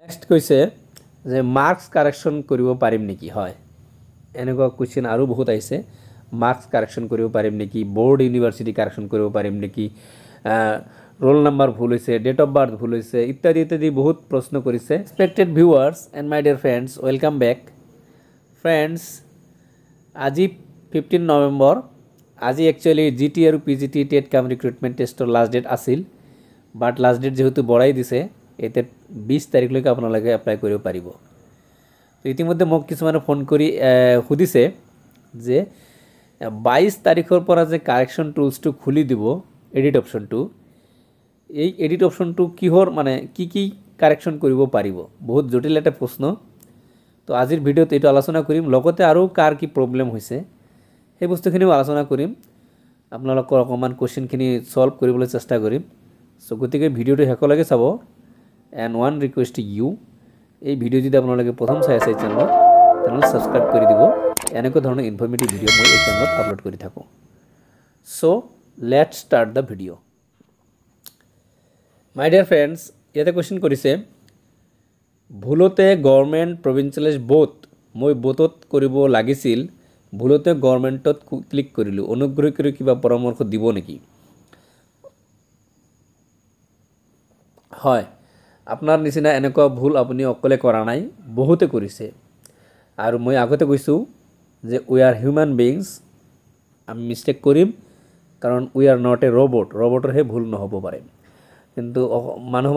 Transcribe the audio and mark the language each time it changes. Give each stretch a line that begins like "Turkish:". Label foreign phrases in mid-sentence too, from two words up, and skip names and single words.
Assamese: নেক্সট কৈছে যে
English: marks correction
Assamese: কৰিব পাৰিম নেকি হয় এনেকুৱা কোৱেশ্চন আৰু বহুত আহিছে
English: marks correction
Assamese: কৰিব পাৰিম নেকি
English: board university correction
Assamese: কৰিব পাৰিম নেকি
English: roll number
Assamese: भूल হৈছে
English: date of birth
Assamese: भूल হৈছে ইত্যাদি ইত্যাদি বহুত প্ৰশ্ন কৰিছে
English: respected viewers and my dear friends welcome back
Assamese: फ्रेंड्स আজি 15 নৱেম্বৰ আজি एक्चुअली जीटी और पीजीटी टेट
English: cum recruitment test last date
Assamese: আছিল
English: but last date
Assamese: যেহেতু বঢ়াই দিছে এতে 20 তাৰিখলৈকে আপোনালোকে এপ্লাই কৰিব পাৰিব তো ইতিমধ্যে মোক কিছুমানে ফোন কৰি খুদিছে যে 22 তাৰিখৰ পৰা যে কাৰেকশন টুলসটো খুলি দিব
English: edit option
Assamese: এই
English: edit option
Assamese: কিহৰ মানে কি কারেকশন কৰিব পাৰিব বহুত জটিল এটা প্ৰশ্ন তো আজিৰ ভিডিওত এটো আলোচনা কৰিম লগতে আৰু কাৰ কি প্ৰবলেম হৈছে এই বস্তুখিনিও আলোচনা কৰিম আপোনালোকৰ অকমান কোৱেশ্চনখিনি সলভ কৰিবলৈ চেষ্টা কৰিম সো গতিকে ভিডিওটো শেষলৈকে চাব
English: and one request to you
Assamese: এই ভিডিও যদি আপোনালোকে প্ৰথম চাই আছে চেনেলত তেনেহলে সাবস্ক্ৰাইব কৰি দিব এনেকুৱা ধৰণৰ
English: informative video
Assamese: মই এই চেনেলত আপলোড কৰি থাকো
English: so let's start the video my dear friends
Assamese: ইয়াতে কোৱেশ্চন কৰিছে ভুলতে
English: government provincialised both
Assamese: মই বোথত কৰিব লাগিছিল ভুলতে গভৰ্নমেন্টত ক্লিক কৰিলো অনুগ্ৰহ কৰি কিবা পৰামৰ্শ দিব নেকি হয় আপোনাৰ নিচিনা এনেকুৱা ভুল আপুনি অকলে কৰা নাই বহুতে কৰিছে আৰু মই আগতে কৈছো যে
English: we are human beings
Assamese: আমি মিস্টেক কৰিম কাৰণ
English: we are not a robot
Assamese: ৰবটৰ হে ভুল নহব পাৰে কিন্তু মানুহ